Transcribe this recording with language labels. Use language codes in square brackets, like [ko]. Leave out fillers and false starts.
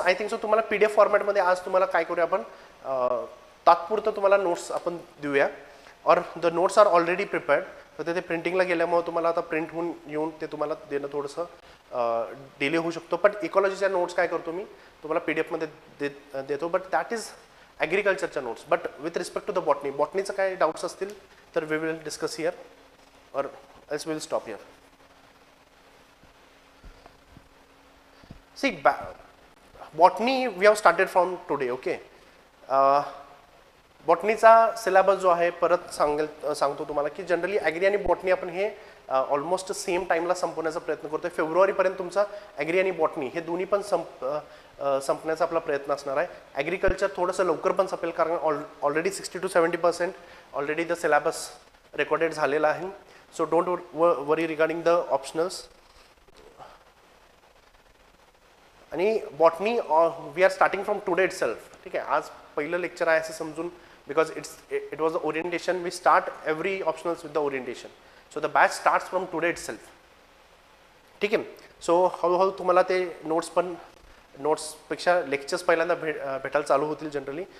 [en] I think so [mr] तुम्हाला PDF फॉर्मॅटमध्ये आज तुम्हाला काय करूया आपण, तात्पुरतं तुम्हाला नोट्स आपण देऊया. [en] और the notes are already prepared. [mr] तर ते प्रिंटिंगला गेल्यामुळे तुम्हाला आता प्रिंट होऊन येऊन ते तुम्हाला देणं थोडंसं डिले होऊ शकतो. पण इकॉलॉजीच्या नोट्स काय करतो मी तुम्हाला PDF मध्ये देतो. [en] But that is ॲग्रिकल्चरच्या notes. But with respect to the botany, [mr] बॉटनीचं काय डाऊट्स असतील तर [en] We will discuss here or else we will stop here. See botany we have started from today. Okay. [mr] बॉटनीचा syllabus जो आहे परत सांगतो तुम्हाला की जनरली ॲग्री आणि बॉटनी आपण हे ऑलमोस्ट सेम टाईमला संपवण्याचा प्रयत्न करतोय. फेब्रुवारीपर्यंत तुमचा ॲग्री आणि बॉटनी हे दोन्ही पण संपण्याचा आपला प्रयत्न असणार आहे. ॲग्रिकल्चर थोडंसं लवकर पण संपेल, कारण already 60 to 70% [en] already the syllabus recorded [mr] झालेला आहे. [en] So don't worry regarding the optionals. आणि botany we are starting from today itself. [mr] ठीक आहे. आज पहिलं लेक्चर आहे असं समजून, [en] Because it was the orientation. We start every optionals with the orientation. So the batch starts from today itself. [mr] ठीक आहे. सो हळूहळू तुम्हाला ते नोट्सपेक्षा लेक्चर्स पहिल्यांदा भेटायला चालू होतील जनरली.